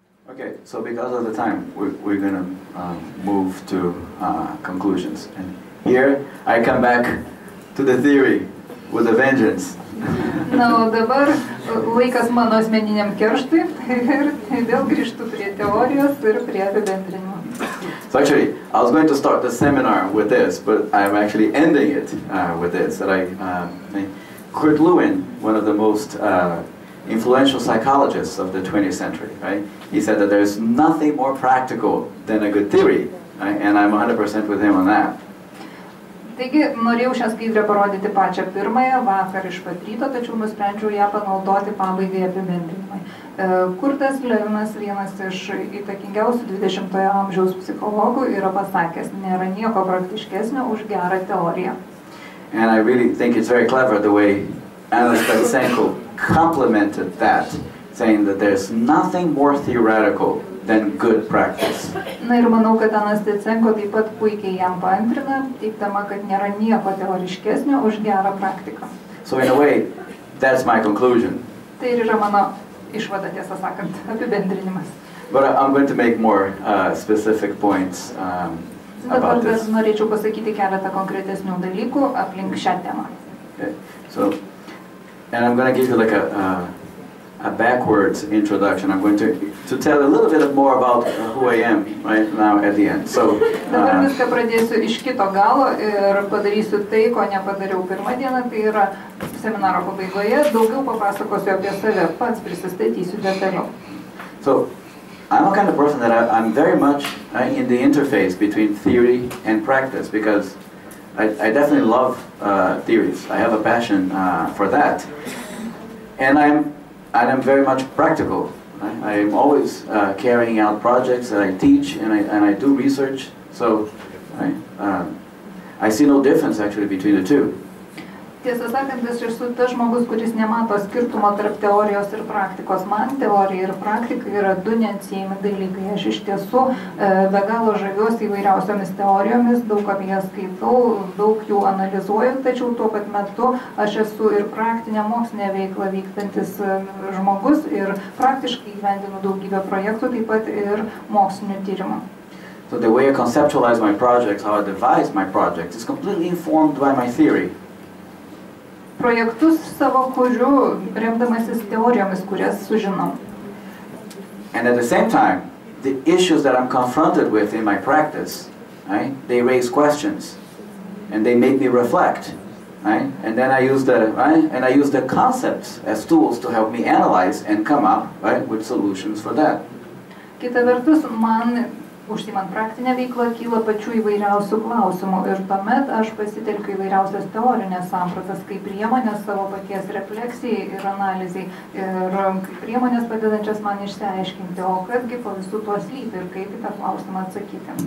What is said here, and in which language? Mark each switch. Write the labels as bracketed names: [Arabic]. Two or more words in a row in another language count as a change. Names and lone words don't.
[English] Okay, so because of the time, we're going to move to conclusions. And here I come back to the theory with a vengeance. [Lithuanian] Na, o dabar laikas mano asmeniniam kerštui ir vėl grįžtu prie teorijos ir prie apibendrinimo. [English] So actually, I was going to start the seminar with this, but I'm actually ending it with this. Kurt Lewin, one of the most influential psychologists of the 20th century, right? He said that there's nothing more practical than a good theory, right? And I'm 100% with him on that. [Lithuanian] Taigi, norėjau šią skaidrę parodyti pačią pirmąją vakar iš pat ryto, tačiau nusprendžiau ją panaudoti pabaigai apibendrinimui. Kurtas Levinas, vienas iš įtakingiausių 20-ojo amžiaus psichologų, yra pasakęs, nėra nieko praktiškesnio už gerą teoriją. [English] And I really think it's very clever the way Anna Stasenko complemented that, saying that there's nothing more theoretical than good practice. [Lithuanian] Na ir manau, kad Ana Stasenko taip pat puikiai jam paantrina, teigdama, kad nėra nieko teoriškesnio už gerą praktiką. [English] So in a way, that's my conclusion. [Lithuanian] Tai ir yra mano išvada, tiesą sakant, apibendrinimas. [English] But I'm going to make more specific points about this. [Lithuanian] Dabar norėčiau pasakyti keletą konkretesnių dalykų aplink šią temą. [English] Okay. So, and I'm going to give you like a backwards introduction. I'm going to tell a little bit more about who I am right now at the end. So, [Lithuanian] dabar viską pradėsiu iš kito galo ir padarysiu tai, ko nepadariau pirmą dieną, tai yra seminaro pabaigoje, daugiau papasakosiu apie save, pats prisistatysiu detaliau. [English] So, I'm a kind of person that I'm very much in the interface between theory and practice because I definitely love theories. I have a passion for that. And I'm very much practical. Right? I am always carrying out projects that I teach and I do research. So I see no difference actually between the two. [Lithuanian] Tiesą sakant, aš esu tas žmogus, kuris nemato skirtumo tarp teorijos ir praktikos. Man teorija ir praktika yra du neatsiejami dalykai. Aš iš tiesų be galo žaviuosi įvairiausiomis teorijomis, daug apie jas skaitau, daug jų analizuoju, tačiau tuo pat metu aš esu ir praktinė mokslinė veikla vykstantis žmogus ir praktiškai įgyvendinu daugybę projektų, taip pat ir mokslinių tyrimų. [English] So the way I conceptualize my projects, how I devise my projects, is completely informed by my theory. [Lithuanian] Projektus savo kuriu remdamasis teorijomis, kurias sužinau. [English] And at the same time, the issues that I'm confronted with in my practice, right, they raise questions, and they make me reflect, right? And then I use the concepts as tools to help me analyze and come up, right, with solutions for that. [Lithuanian] Kita vertus, man užsiimant praktinę veiklą kyla pačių įvairiausių klausimų ir tuomet aš pasitelkiu įvairiausias teorinės sampratas kaip priemonės savo paties refleksijai ir analizai ir kaip priemonės padedančias man išsiaiškinti, o kasgi po visų tuo slypi ir kaip į tą klausimą atsakyti.